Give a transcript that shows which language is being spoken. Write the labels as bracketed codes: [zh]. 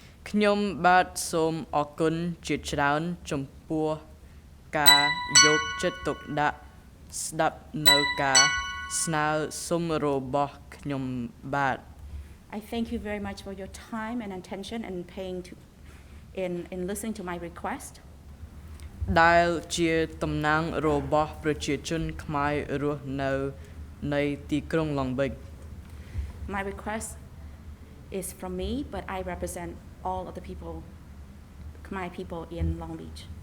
[km] ខ្ញុំបាទសូមអរគុណជាច្រើនចំពោះការយកចិត្តទុកដាក់ស្ដាប់នៅការស្នើសុំរបស់ខ្ញុំបាទ [en] I thank you very much for your time and attention and in listening to my request. [km] ដែលជាតំណាងរបស់ប្រជាជនខ្មែររស់នៅនៃទីក្រុង Long Beach. [en] My request is from me, but I represent all of the people, Khmer people in Long Beach.